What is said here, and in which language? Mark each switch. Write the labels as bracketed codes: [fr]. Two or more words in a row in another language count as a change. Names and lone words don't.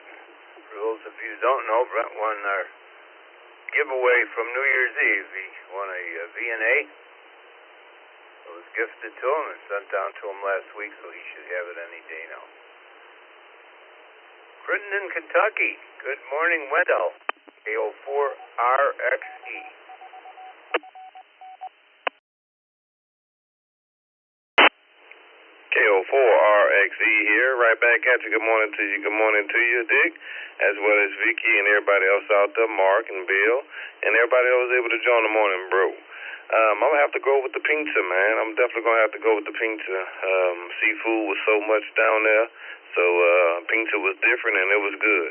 [en] For those of you who don't know, Brent won our giveaway from New Year's Eve. He won a V&A. It was gifted to him and sent down to him last week, so he should have it any day now. Crittenden, Kentucky. Good morning, Wendell. KO4RXE. KO4RXE here, right back at you. Good morning to you. Good morning to you, Dick, as well as Vicky and everybody else out there, Mark and Bill, and everybody that was able to join the morning brew. I'm going to have to go with the pizza, man. I'm definitely going to have to go with the pizza. Seafood was so much down there, so pizza was different and it was good.